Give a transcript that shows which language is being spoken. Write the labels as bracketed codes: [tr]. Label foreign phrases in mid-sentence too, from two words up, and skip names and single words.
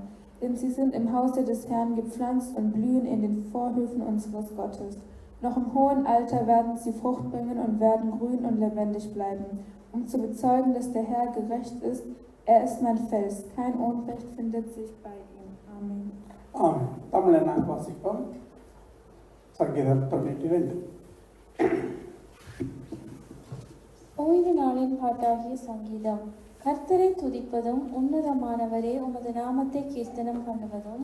[de] Denn sie sind im Hause des Herrn gepflanzt und blühen in den Vorhöfen unseres Gottes. Noch im hohen Alter werden sie Frucht bringen und werden grün und lebendig bleiben, um zu bezeugen, dass der Herr gerecht ist. Er ist mein Fels, kein Unrecht findet sich bei ihm. Amen. [ta] Amen. தமிழை நாங்கள் வாசிப்போம். சங்கீதம் 92. ஓய்வு நாளின் பாட்டாகிய சங்கீதம். கர்த்தரை துதிப்பதும் உன்னதமானவரே உமது நாமத்தை கீர்த்தனம் பண்ணுவதும்,